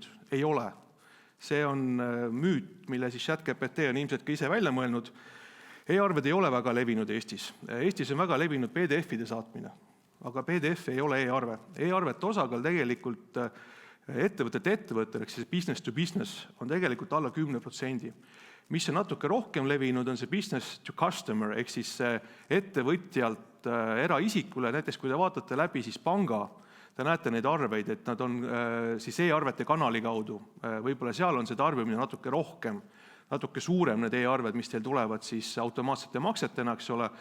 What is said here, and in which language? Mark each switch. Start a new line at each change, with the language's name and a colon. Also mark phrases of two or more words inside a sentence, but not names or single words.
Estonian: Ei ole. See on müüt, mille siis ChatGPT on ilmselt ka ise välja mõelnud. E-arved ei ole väga levinud Eestis. Eestis on väga levinud PDF-ide saatmine, aga PDF ei ole e-arve. E-arvete osakaal tegelikult ettevõttel, ehk siis
English: business to business,
Estonian: on tegelikult alla 10%. Mis on natuke rohkem levinud, on see
English: business to customer,
Estonian: ehk siis ettevõtjalt eraisikule. Näiteks kui te vaatate läbi siis panga, te näete neid arveid, et nad on siis e-arvete kanali kaudu. Võib-olla seal on see tarbimine natuke rohkem, natuke suurem need e-arved, mis teil tulevad siis automaatsete maksetena, eks ole.